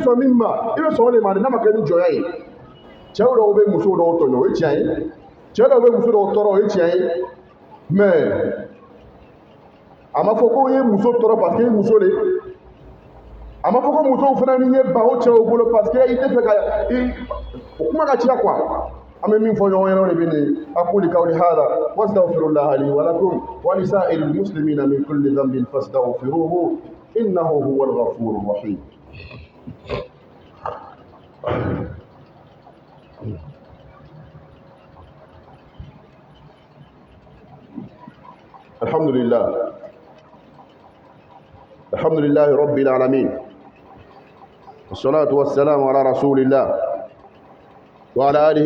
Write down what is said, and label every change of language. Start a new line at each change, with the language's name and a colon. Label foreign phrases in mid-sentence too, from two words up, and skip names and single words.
Bambara: sɔn min ma i bɛ sɔn o de ma n'a ma kɛ ni jɔnya ye cɛw dɔw bɛ muso dɔw tɔɲɔ o ye tiɲɛ ye cɛ dɔw bɛ muso dɔw tɔɔrɔ o ye tiɲɛ ye mais a ma fɔ ko ye muso tɔɔrɔ
French: parce que
Bambara: ye muso de a ma fɔ ko musow fana ni ye ban o cɛw bolo
French: parce que
Bambara: i tɛ fɛ ka o kuma ka ca quoi an bɛ min fɔ ɲɔgɔn ɲɛna o de bɛ nin
Arabic: أقول قولي هذا وأستغفر الله لي ولكم ولسائر المسلمين من كل ذنب فاستغفروه إنه هو الغفور الرحيم. الحمد لله رب العالمين والصلاة والسلام على رسول الله وعلى آله